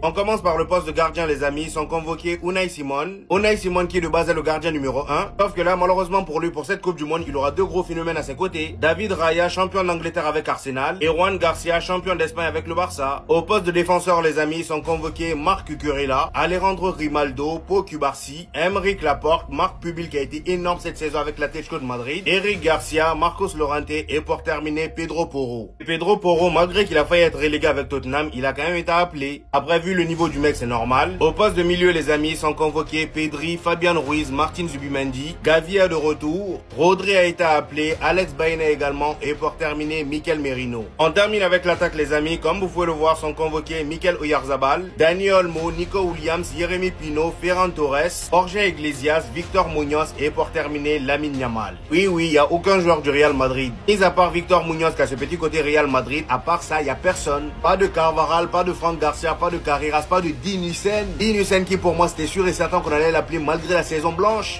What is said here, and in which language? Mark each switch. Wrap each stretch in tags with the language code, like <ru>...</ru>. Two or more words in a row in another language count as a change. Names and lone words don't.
<fr>On commence par le poste de gardien les amis, sont convoqués Unai Simon. Unai Simon qui de base est le gardien numéro 1. Sauf que là malheureusement pour lui, pour cette Coupe du Monde, il aura 2 gros phénomènes à ses côtés. David Raya, champion d'Angleterre avec Arsenal. Et Juan Garcia, champion d'Espagne avec le Barça. Au poste de défenseur les amis, sont convoqués Marc Cucurella, Alejandro Grimaldo, Pau Cubarsí, Aymeric Laporte, Marc Pubil qui a été énorme cette saison avec l'Atlético de Madrid, Eric Garcia, Marcos Llorente et pour terminer Pedro Porro. Pedro Porro, malgré qu'il a failli être relégué avec Tottenham, il a quand même été appelé. Après vu le niveau du mec c'est normal. Au poste de milieu les amis sont convoqués Pedri, Fabian Ruiz, Martin Zubimendi, Gavi est de retour, Rodri a été appelé, Alex Baena également et pour terminer Mikel Merino. On termine avec l'attaque les amis, comme vous pouvez le voir sont convoqués Mikel Oyarzabal, Dani Olmo, Nico Williams, Jérémy Pino, Ferran Torres, Jorge Iglesias, Victor Munoz et pour terminer Lamine Yamal. Oui, il n'y a aucun joueur du Real Madrid. Mis à part Victor Munoz qui a ce petit côté Real Madrid, à part ça, il n'y a personne. Pas de Carvajal, pas de Franck Garcia, pas de Carreras, pas de Dinucen. Dinucen qui pour moi c'était sûr et certain qu'on allait l'appeler malgré la saison blanche.</fr>